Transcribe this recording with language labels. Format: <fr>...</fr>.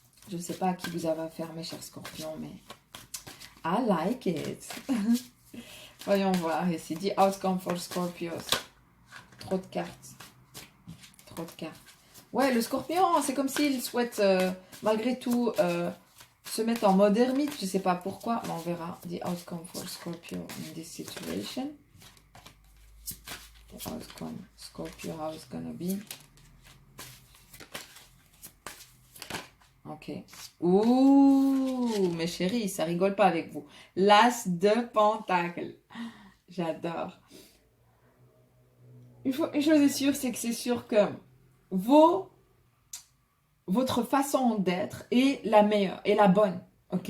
<fr>Je ne sais pas à qui vous avez affaire, mes chers scorpions, mais</fr> <en>I like it.</en> <fr>Voyons voir ici.</fr> <en>The outcome for Scorpios.</en> <fr>Trop de cartes. Trop de cartes. Ouais, le scorpion, c'est comme s'il souhaite malgré tout se mettre en mode ermite. Je sais pas pourquoi, mais on verra.</fr> <en>The outcome for Scorpio in this situation. The outcome Scorpio, how it's gonna be.</en> <fr>Ok. Ouh, mes chéris, ça rigole pas avec vous. L'as de pentacle. J'adore. Une chose est sûre, c'est que c'est sûr que votre façon d'être est la meilleure, est la bonne, ok?</fr>